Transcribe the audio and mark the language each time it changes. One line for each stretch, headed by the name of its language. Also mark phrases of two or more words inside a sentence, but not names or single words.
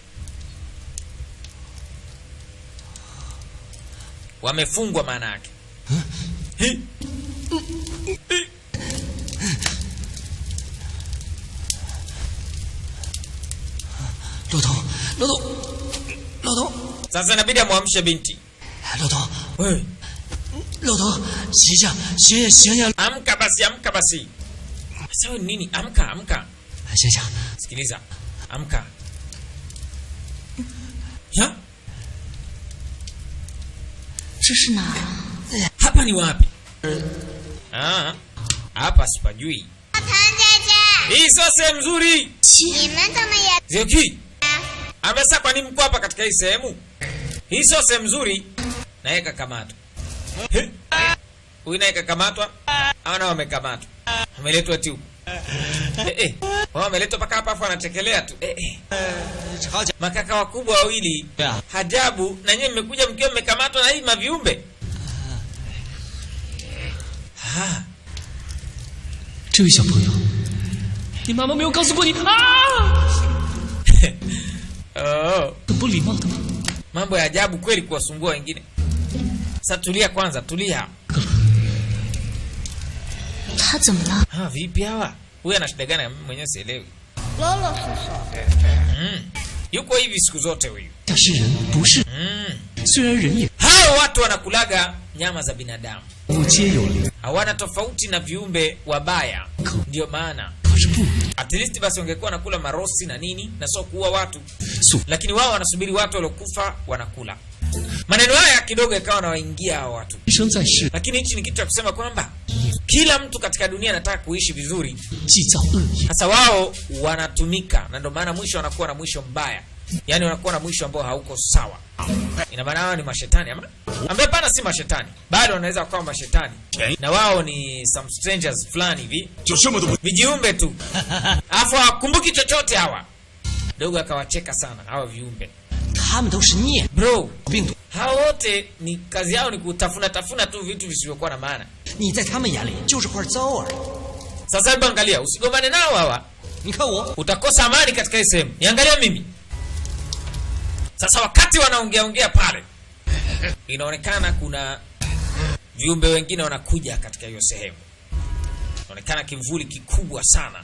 Swahili: Wamefungwa maana yake.
Chinese: Lao头
Swahili: Sasa inabidi amwamshe binti.
Chinese: 老头
Swahili: Wewe,
Chinese: 老头，醒醒醒醒醒
Swahili: amka basi. Sasa wewe nini? Amka.
Chinese: 醒醒！
Swahili: Sikiliza. Amka. Ya?
Chinese: 这是哪儿啊？
Swahili: Hapa ni wapi? Hapa sipajui.
Chinese: 唐姐姐，
Swahili: Hii sio sehemu nzuri.
Chinese: 你们怎么也
Swahili: Zioki. Amesa kwa nini mko hapa katika hii sehemu? Hii sio sehemu nzuri. Na yeye kakamatwa. Huyu naye kakamatwa. Hao nao wamekamatwa. Wameletwa tu. Wao wameletwa paka hapa afu anatekelea tu. Makaka wakubwa wawili. Hajabu na nyinyi mmekuja mkiwa mmekamatwa na hii maviumbe.
Chinese: 这位小朋友，你妈妈没有告诉过你啊？
Swahili: Oh.
Chinese: 很不礼貌的吗？
Swahili: Mambo ya ajabu kweli kuwasumbua wengine. Sasa tulia kwanza, tulia.
Chinese: 他怎么了？
Swahili: Vipi hawa? Huyu ana shida gani mwenyewe sielewi.
Chinese: 罗罗叔叔，
Swahili: Yuko hivi siku zote huyu.
Chinese: 他是人，不是。虽然人也
Swahili: Hao watu wanakulaga nyama za binadamu.
Chinese: 物皆有灵，
Swahili: Hawana tofauti na viumbe wabaya. Ndio maana
Chinese: 可是不
English: at least
Swahili: basi wangekuwa nakula marosi na nini na sio kuua watu.
Chinese: 素
Swahili: Lakini wao wanasubiri watu waliokufa wanakula. Maneno haya kidogo yakawa nawaingia hao watu.
Chinese: 一生在世，
Swahili: Lakini hichi ni kitu cha kusema kwamba kila mtu katika dunia anataka kuishi vizuri.
Chinese: 既造恶业，
Swahili: Sasa wao wanatumika na ndio maana mwisho wanakuwa na mwisho mbaya. Yaani wanakuwa na mwisho ambao hauko sawa. Ina maana wao ni mashetani ama? Ambaye pana si mashetani. Bado wanaweza kuwa mashetani. Na wao ni
English: some strangers
Swahili: fulani hivi.
Chinese: 就这么多
Swahili: Vijiumbe tu. Alafu hawakumbuki chochote hawa. Dogo akawacheka sana hawa viumbe.
Chinese: 他们都是孽
Swahili: Bro,
Chinese: 病毒，
Swahili: hao wote ni kazi yao ni kutafuna tu vitu visivyokuwa na maana.
Chinese: 你在他们眼里就是块糟而已。
Swahili: Sasa hebu angalia, usigombane nao hawa.
Chinese: 你看我，
Swahili: Utakosa amani katika hii sehemu. Niangalia mimi. Sasa wakati wanaongea pale, inaonekana kuna viumbe wengine wanakuja katika hiyo sehemu. Inaonekana kimvuli kikubwa sana.